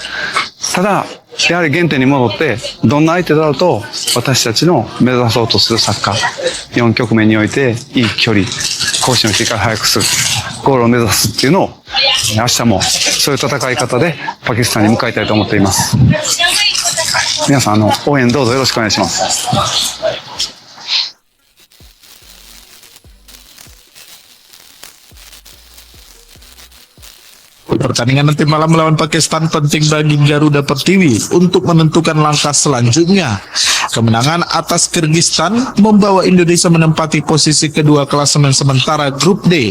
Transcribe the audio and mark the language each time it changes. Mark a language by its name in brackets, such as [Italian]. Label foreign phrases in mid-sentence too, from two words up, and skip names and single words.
[Japanese] ただ、やはり原点に戻って、どんな相手だろうと私たちの目指そうとするサッカー、4局面においていい距離、攻守の切り替えを早くする、ゴールを目指すっていうのを、明日もそういう戦い方でパキスタンに向かいたいと思っています。皆さん応援どうぞよろしくお願いします。 [Indonesian] Pertandingan nanti malam melawan Pakistan penting bagi Garuda Pertiwi untuk menentukan langkah selanjutnya. Kemenangan atas Kirgistan membawa Indonesia menempati posisi kedua klasemen sementara Grup D.